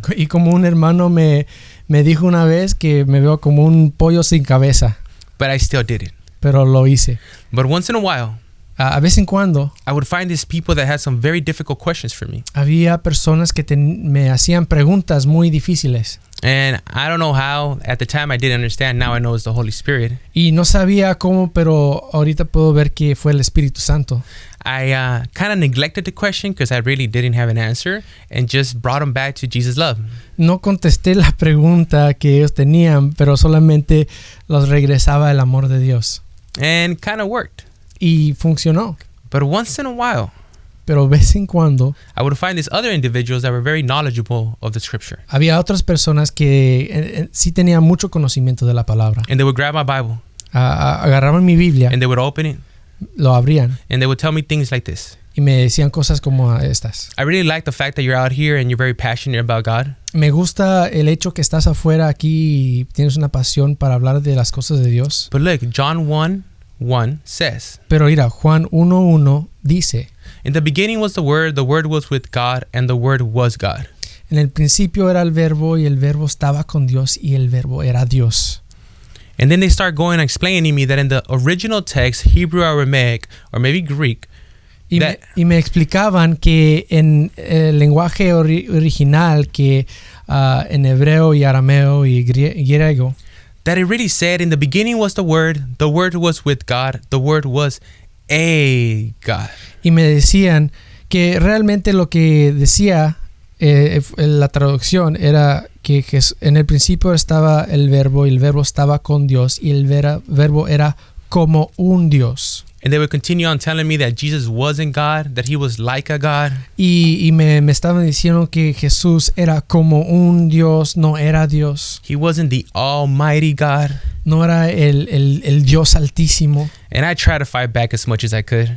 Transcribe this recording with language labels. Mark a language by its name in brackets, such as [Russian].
[Spanish] Y como un hermano me dijo una vez que me veo como un pollo sin cabeza. [English] But I still did it. [Spanish] Pero lo hice. [English] But once in a while, [Spanish] A vez en cuando, [English] I would find these people that had some very difficult questions for me. [Spanish] había personas que me hacían preguntas muy difíciles. [English] And I don't know how. At the time, I didn't understand. Now I know it's the Holy Spirit. [Spanish] Y no sabía cómo, pero ahorita puedo ver que fue el Espíritu Santo. [English] I kind of neglected the question because I really didn't have an answer and just brought them back to Jesus' love. [Spanish] No contesté la pregunta que ellos tenían, pero solamente los regresaba el amor de Dios. [English] And kind of worked. [Spanish] Y funcionó. [English] But once in a while, [Spanish] Pero vez en cuando [English] I would find these other individuals that were very knowledgeable of the scripture. [Spanish] había otras personas que sí tenían mucho conocimiento de la palabra. [English] And they would grab my Bible [Spanish] Agarraban mi Biblia, [English] and they would open it [Spanish] lo abrían [English] and they would tell me things like this. [Spanish] y me decían cosas como estas. [English] I really like the fact that you're out here and you're very passionate about God. [Spanish] Me gusta el hecho que estás afuera aquí y tienes una pasión para hablar de las cosas de Dios. [English] But look, John 1:1 says, [Spanish] Pero mira, Juan 1:1 dice, [English] in the beginning was the Word was with God, and the Word was God. [Spanish] en el principio era el verbo y el verbo estaba con Dios y el verbo era Dios. [English] And then they start going and explaining to me that in the original text, Hebrew, Aramaic, or maybe Greek, [Spanish] Y me explicaban que en el lenguaje original, que en hebreo y arameo y griego, [English] that it really said in the beginning was the Word was with God, the Word was a God. [Spanish] Y me decían que realmente lo que decía la traducción era que en el principio estaba el verbo y el verbo estaba con Dios y el verbo era como un Dios. [English] And they would continue on telling me that Jesus wasn't God, that he was like a God. [Spanish] Y me estaban diciendo que Jesús era como un Dios, no era Dios. [English] He wasn't the almighty God. [Spanish] No era el Dios altísimo. [English] And I tried to fight back as much as I could.